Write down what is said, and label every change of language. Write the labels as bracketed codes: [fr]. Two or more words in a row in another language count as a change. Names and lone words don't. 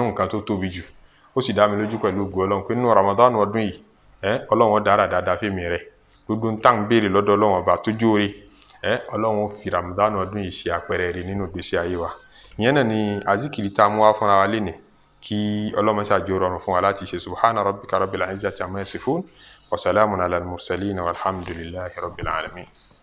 [yo] rún nǹkan tó tóbi jù ó sì dá mi lójú pẹ̀lú ògo Ọlọ́run pé nínú Ramadan ọdún yìí Ọlọ́run dára dáadáa fèmí rẹ̀ gbogbo ń tàn béèrè lọ́dọ̀ Ọlọ́run ọba tó jóore Ọlọ́run fi Ramadan ọdún yìí ṣe àpẹẹrẹ rẹ̀ nínú ìgbésí ayé wa ìyẹn náà ni azikiri tá a mú wá fúnra wa lénìí kí Ọlọ́run ṣàjò rọrùn fún wa láti ṣe [ar] سبحان ربك رب العزة عما يصفون وسلام على المرسلين والحمد لله رب العالمين.